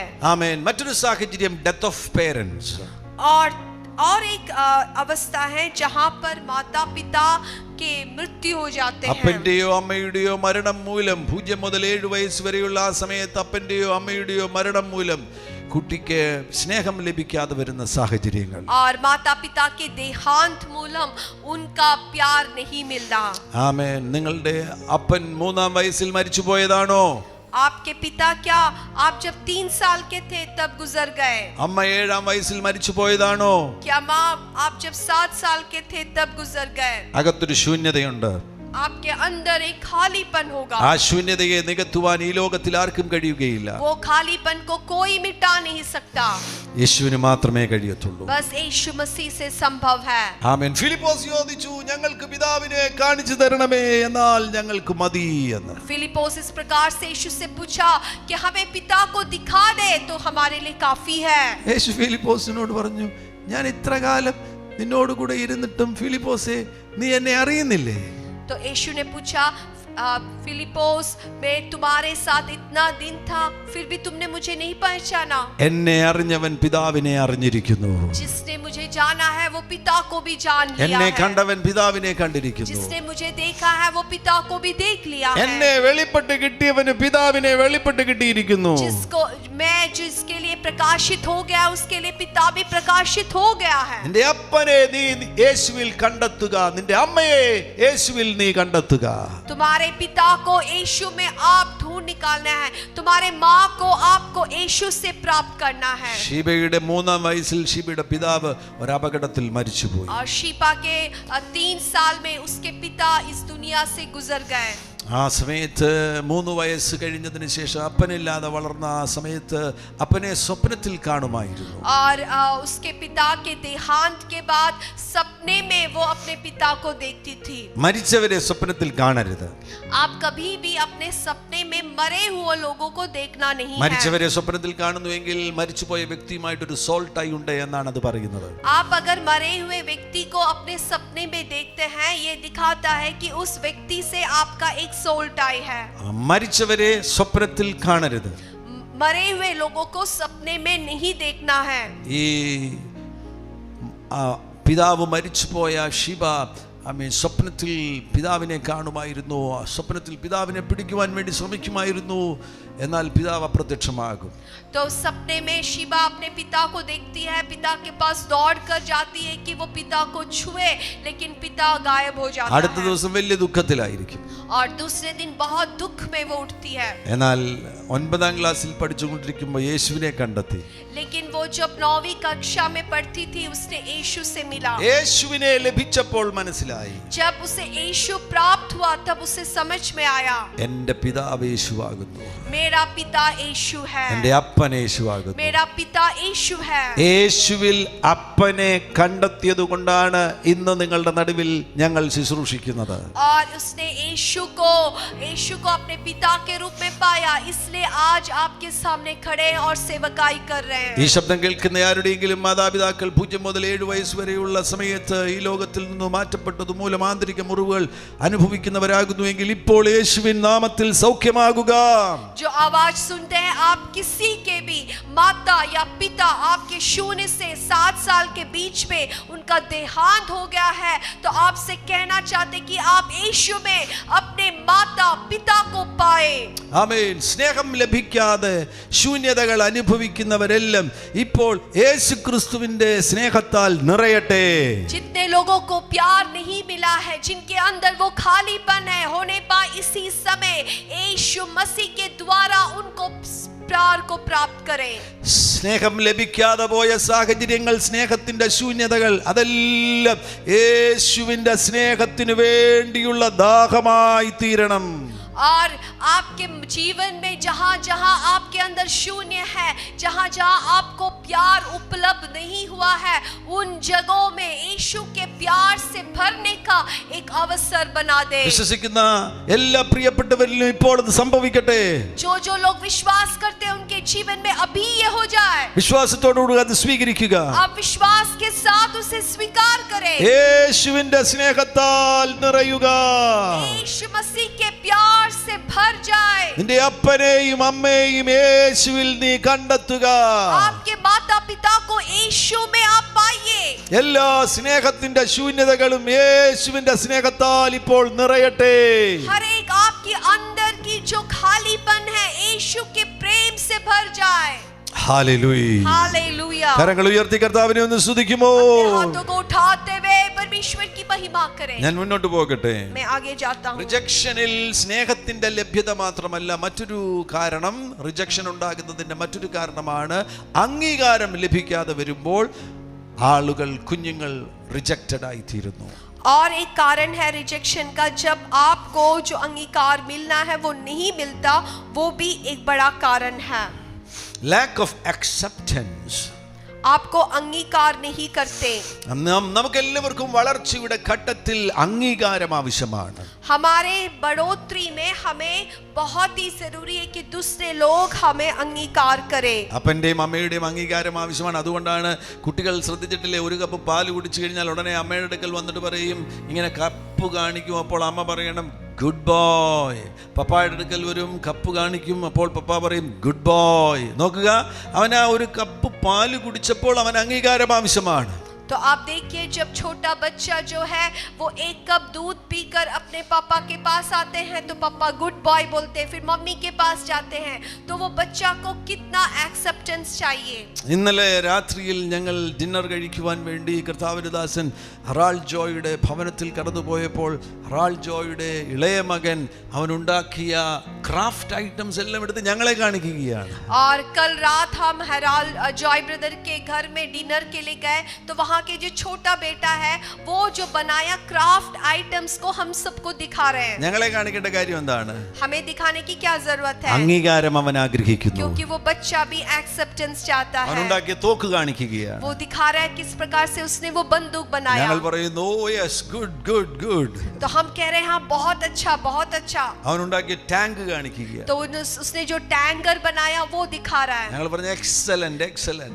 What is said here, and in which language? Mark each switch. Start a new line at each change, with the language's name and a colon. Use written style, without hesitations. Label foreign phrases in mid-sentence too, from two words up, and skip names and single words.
Malayalam: ആമേൻ. മറ്റൊരു സാഹചര്യം
English: death of parents.
Hindi: और एक अवस्था है जहां पर माता पिता के मृत्यु हो जाते हैं.
Malayalam: അപ്പന്റെയോ അമ്മയുടെയോ മരണം മൂലം 0 മുതൽ 7 വയസ്സ് വരെയുള്ള ആ സമയത്ത് അപ്പന്റെയോ അമ്മയുടെയോ മരണം മൂലം കുട്ടിക്ക് സ്നേഹം ലഭിക്കാതെ വരുന്ന സാഹചര്യങ്ങൾ.
Hindi: और माता पिता के देहांत मूलम उनका प्यार नहीं मिलना.
Malayalam: ആമേൻ. നിങ്ങളുടെ അപ്പൻ 3-ാം വയസ്സിൽ മരിച്ചു പോയതാണോ?
Hindi: आपके पिता क्या आप जब 3 साल के थे तब गुजर गए?
Malayalam: അമ്മ 7-ാം വയസ്സിൽ മരിച്ചു പോയതാണോ?
Hindi: क्या माँ आप जब 7 साल के थे तब गुजर गए?
Malayalam: അകത്തൊരു ശൂന്യതയുണ്ട്.
Hindi: आपके अंदर एक खालीपन होगा.
Malayalam: ആ ശൂന്യതയെ നികത്തുവാൻ ഈ ലോകത്തിൽ ആർക്കും കഴിയുകയില്ല.
Hindi: वो खालीपन को कोई मिटा नहीं सकता.
Malayalam: യേശുവിന് മാത്രമേ കഴിയത്തുള്ളൂ.
Hindi: बस यीशु मसीह से संभव है.
Malayalam: ആമേൻ. ഫിലിപ്പോസ് ചോദിച്ചു, ഞങ്ങൾക്ക് പിതാവിനെ കാണിച്ചു തരണമേ, എന്നാൽ ഞങ്ങൾക്ക് മതി എന്ന്.
Hindi: फिलिपोस इस प्रकार से यीशु से पूछा कि हमें पिता को दिखा दे तो हमारे लिए काफी है.
Malayalam: യേശു ഫിലിപ്പോസിനോട് പറഞ്ഞു, ഞാൻ ഇത്ര കാലം നിന്നോട് കൂടെ ഇരുന്നിട്ടും ഫിലിപ്പോസേ നീ എന്നെ അറിയുന്നില്ലേ?
Hindi: तो यीशु ने पूछा फिलिपोस मैं तुम्हारे साथ इतना दिन था फिर भी तुमने मुझे नहीं पहचाना?
Malayalam: എന്നെ അറിഞ്ഞവൻ പിതാവിനെ അറിഞ്ഞിരിക്കുന്നു.
Hindi: जिसने मुझे जाना है वो पिता को भी जान लिया
Malayalam: എന്നെ
Hindi: है.
Malayalam: കണ്ടവൻ പിതാവിനെ കണ്ടിരിക്കുന്നു.
Hindi: जिसने मुझे देखा है वो पिता को भी देख लिया
Malayalam: എന്നെ
Hindi: है.
Malayalam: വെളിപ്പെട്ട് കിട്ടിയവന് പിതാവിനെ വെളിപ്പെട്ട് കിട്ടിയിരിക്കുന്നു.
Hindi: जिसको मैं जिसके लिए प्रकाशित हो गया उसके लिए पिता भी प्रकाशित हो गया है।
Malayalam: നിന്റെ അപ്പനെ നീ യേശുവിൽ കണ്ടെത്തുക, നിന്റെ അമ്മയെ യേശുവിൽ നീ കണ്ടെത്തുക.
Hindi: तुम्हारे पिता को यीशु में आप ढूंढ निकालना है, तुम्हारे माँ को आपको यीशु से प्राप्त करना है।
Malayalam: ഷീബയുടെ 3-ാം വയസ്സിൽ ഷീബയുടെ പിതാവ് ഒരു അപകടത്തിൽ മരിച്ചുപോയി.
Hindi: और शीबा के 3 साल में उसके पिता इस दुनिया से गुजर गए।
Malayalam: ആ സമയത്ത് 3 വയസ്സ് കഴിഞ്ഞതിന് ശേഷം അപ്പനില്ലാതെ വളർന്ന ആ സമയത്ത് അപ്പനെ സ്വപ്നത്തിൽ കാണുമായിരുന്നു.
Hindi: और उसके पिता के देहांत के बाद सपने में वो अपने पिता को देखती थी।
Malayalam: മരിച്ചവരെ സ്വപ്നത്തിൽ കാണരുത്.
Hindi: आप कभी भी अपने सपने में मरे हुए लोगों को देखना नहीं है।
Malayalam: മരിച്ചവരെ സ്വപ്നത്തിൽ കാണുന്നുവെങ്കിൽ മരിച്ചുപോയ വ്യക്തിയുമായിട്ടൊരു
English: soul tie
Malayalam: ഉണ്ട് എന്നാണ് അത് പറയുന്നത്.
Hindi: आप अगर मरे हुए व्यक्ति को अपने सपने में देखते हैं, ये दिखाता है कि उस व्यक्ति से आपका एक
English: soul tie
Hindi: है।
Malayalam: മരിച്ചവരെ സ്വപ്നത്തിൽ കാണരുത്.
Hindi: मरे हुए लोगों को सपने में नहीं देखना है।
Malayalam: ഈ പിതാവ് മരിച്ചുപോയ ഷീബ സ്വപ്നത്തിൽ പിതാവിനെ കാണുമായിരുന്നു. സ്വപ്നത്തിൽ പിതാവിനെ പിടിക്കുവാൻ വേണ്ടി ശ്രമിക്കുമായിരുന്നു. എന്നാൽ പിതാവ് അപ്രത്യക്ഷമാകും.
Hindi: तो सपने में शीबा अपने पिता को देखती है, पिता के पास दौड़ कर जाती है कि वो पिता को छुए, लेकिन पिता गायब हो जाता है।
Malayalam: അടുത്ത ദിവസം വലിയ ദുഃഖത്തിലായിരിക്കും.
Hindi: और दूसरे दिन बहुत दुख में वो उठती है।
Malayalam: എന്നാൽ 9-ാം ക്ലാസ്സിൽ പഠിച്ചുകൊണ്ടിരിക്കുമ്പോൾ യേശുവിനെ കണ്ടെത്തി.
Hindi: लेकिन वो जब 9वीं कक्षा में पढ़ती थी उसने यीशु से मिला।
Malayalam: യേശുവിനെ ലഭിച്ചപ്പോൾ മനസ്സിലായി,
Hindi: जब उसे यीशु प्राप्त हुआ तब उसे समझ में आया,
Malayalam: എൻ്റെ പിതാവ് യേശുവാകുന്നു,
Hindi: मेरा पिता यीशु है,
Malayalam: എൻ്റെ അപ്പൻ യേശുവാകുന്നു.
Hindi: मेरा पिता यीशु है।
Malayalam: യേശുവിൽ അപ്പനെ കണ്ടെത്തിയത് കൊണ്ടാണ് ഇന്ന് നിങ്ങളുടെ നടുവിൽ ഞങ്ങൾ ശുശ്രൂഷിക്കുന്നത്.
Hindi: और उसने यीशु को अपने पिता के रूप में पाया, इसलिए आज आपके सामने खड़े हैं और सेवकाई कर रहे हैं।
Malayalam: ഈ ശബ്ദം കേൾക്കുന്ന ആരുടെയെങ്കിലും മാതാപിതാക്കൾ 0 മുതൽ 7 വയസ്സ് വരെയുള്ള സമയത്ത് ഈ ലോകത്തിൽ നിന്ന് മാറ്റപ്പെട്ടത് മൂലം ആന്തരിക മുറിവുകൾ അനുഭവിക്കുന്നവരാകുന്നുവെങ്കിൽ ഇപ്പോൾ യേശുവിൻ നാമത്തിൽ സൗഖ്യമാകുക.
Hindi: जो आवाज सुनते हैं, आप किसी के भी माता या पिता आपके शून्य से 7 साल के बीच में उनका देहांत हो गया है, तो आपसे कहना चाहते कि आप यीशु में अपने माता पिता को पाए।
Malayalam: ആമേൻ. സ്നേഹം ലഭിക്കാതെ ശൂന്യതകൾ അനുഭവിക്കുന്നവരെല്ലാം ഇപ്പോൾ യേശുക്രിസ്തുവിന്റെ സ്നേഹത്താൽ നിറയട്ടെ.
Hindi: जितने लोगों को प्यार नहीं मिला है, जिनके अंदर वो खालीपन है, होने पा इसी समय यीशु मसीह के द्वारा उनको प्यार को प्राप्त करें।
Malayalam: സ്നേഹം ലഭിക്കാതെ പോയ സാഹചര്യങ്ങൾ, സ്നേഹത്തിന്റെ ശൂന്യതകൾ, അതെല്ലാം യേശുവിന്റെ സ്നേഹത്തിന് വേണ്ടിയുള്ള ദാഹമായി തീരണം.
Hindi: और आपके जीवन में जहां जहां आपके अंदर शून्य है, जहां जहां आपको प्यार उपलब्ध नहीं हुआ है, उन जगहों में यीशु के प्यार से भरने का एक अवसर बना दे।
Malayalam: വിശ്വസിക്കുന്ന എല്ലാ പ്രിയപ്പെട്ടവരിലും ഇപ്പോൾ ഇത് സംഭവിക്കട്ടെ.
Hindi: जो लोग विश्वास करते हैं उनके जीवन में अभी ये हो जाए।
Malayalam: വിശ്വാസത്തോടുകൂടി അത് സ്വീകരിക്കുക.
Hindi: आप विश्वास के साथ उसे स्वीकार करें।
Malayalam: യേശുവിന്റെ സ്നേഹത്താൽ നിറയുക.
Hindi: यीशु मसीह के प्यार से भर जाए।
Malayalam: നിന്റെ അപ്പനെയും അമ്മയെയും യേശുവിൽ നീ കണ്ടെത്തുക.
Hindi: आपके माता पिता को यीशु में आप पाइए।
Malayalam: എല്ലാ സ്നേഹത്തിന്റെ ശൂന്യതകളും യേശുവിന്റെ സ്നേഹത്താൽ ഇപ്പോൾ നിറയട്ടെ.
Hindi: हर एक आपके अंदर की जो खालीपन है यीशु के प्रेम से भर जाए। हालेलुया. हालेलुया।
Malayalam: കരങ്ങൾ ഉയർത്തി കർത്താവിനെ ഒന്ന് സ്തുതിക്കുമോ?
Hindi: हाथों को उठाते हुए परमेश्वर की महिमा करें।
Malayalam: ഞാൻ മുന്നോട്ട് പോകട്ടെ.
Hindi: मैं आगे जाता हूँ।
Malayalam: റിജക്ഷനിൽ സ്നേഹത്തിന്റെ ലഭ്യത മാത്രമല്ല, മറ്റൊരു കാരണം, റിജക്ഷൻ ഉണ്ടാകുന്നതിന്റെ മറ്റൊരു കാരണമാണ് അംഗീകാരം ലഭിക്കാതെ വരുമ്പോൾ ആളുകൾ, കുഞ്ഞുങ്ങൾ റിജക്റ്റഡ് ആയി തീരുന്നു.
Hindi: और एक कारण है रिजेक्शन का, जब आपको जो अंगीकार मिलना है वो नहीं मिलता, वो भी एक बड़ा कारण है।
English: lack of acceptance.
Hindi: आपको अंगीकार नहीं करते।
Malayalam: നമുക്കെല്ലാവർക്കും വളർച്ചയുടെ ഘട്ടത്തിൽ അംഗീകാരം ആവശ്യമാണ്.
Hindi: हमारे बढ़ोतरी में हमें बहुत ही जरूरी है कि दूसरे लोग हमें अंगीकार करें।
Malayalam: അപ്പന്റെയും അമ്മയുടെയും അംഗീകാരം ആവശ്യമാണ്. അതുകൊണ്ടാണ് കുട്ടികൾ ശ്രദ്ധിച്ചിട്ടില്ലേ, ഒരു കപ്പ് പാല് കുടിച്ചു കഴിഞ്ഞാൽ ഉടനെ അമ്മയുടെ അടുക്കൽ വന്നിട്ട് പറയും, ഇങ്ങനെ കപ്പ് കാണിക്കും, അപ്പോൾ അമ്മ പറയണം
English: good boy.
Malayalam: പപ്പായുടെ അടുക്കൽ വരും, കപ്പ് കാണിക്കും, അപ്പോൾ പപ്പ പറയും
English: good boy.
Malayalam: നോക്കുക, അവൻ ആ ഒരു കപ്പ് പാല് കുടിച്ചപ്പോൾ അവൻ അംഗീകാരം ആവശ്യമാണ്.
Hindi: तो आप देखिए, जब छोटा बच्चा जो है वो एक कप दूध पीकर अपने पापा के पास आते हैं तो पापा
English: good boy
Hindi: बोलते हैं, फिर मम्मी के पास जाते हैं, तो वो बच्चा को कितना एक्सेप्टेंस चाहिए।
Malayalam: ഇന്നലെ രാത്രിയിൽ ഞങ്ങൾ ഡിന്നർ കഴിക്കുവാൻ വേണ്ടി കർത്താവിന്റെ ദാസൻ ഹറാൾഡ് ജോയുടെ ഭവനത്തിൽ കടന്നുപോയപ്പോൾ ഹറാൾഡ് ജോയുടെ ഇളയ മകൻ അവനുണ്ടാക്കിയ
English: craft items
Malayalam: എല്ലാം എടുത്ത് ഞങ്ങളെ കാണിക്കുകയാണ്.
Hindi: और कल रात हम हराल जॉय ब्रदर के घर में डिनर के लिए गए तो वहाँ के जो छोटा बेटा है वो जो बनाया
English: craft items
Hindi: को हम सबको दिखा रहे हैं।
Malayalam: ഞങ്ങളെ കാണിക്കേണ്ട കാര്യം എന്താണ്?
Hindi: हमें दिखाने की क्या जरूरत है?
Malayalam: അംഗീകാരം അവൻ ആഗ്രഹിക്കുന്നു.
Hindi: क्योंकि वो बच्चा भी एक्सेप्टेंस चाहता है।
Malayalam: അവനുണ്ടാക്കിയ തോക്ക് കാണിക്കുകയാണ്.
Hindi: वो दिखा रहा है किस प्रकार से उसने वो बंदूक बनाया।
Malayalam: ഞങ്ങൾ പറയുന്നു
English: oh yes good good good.
Hindi: तो हम कह रहे हैं हाँ बहुत अच्छा बहुत अच्छा।
Malayalam: അവനുണ്ടാക്കിയ ടാങ്ക് കാണിക്കുകയാണ്.
Hindi: तो उसने जो टैंकर बनाया वो दिखा रहा है।
Malayalam: ഞങ്ങൾ പറഞ്ഞു
English: excellent excellent.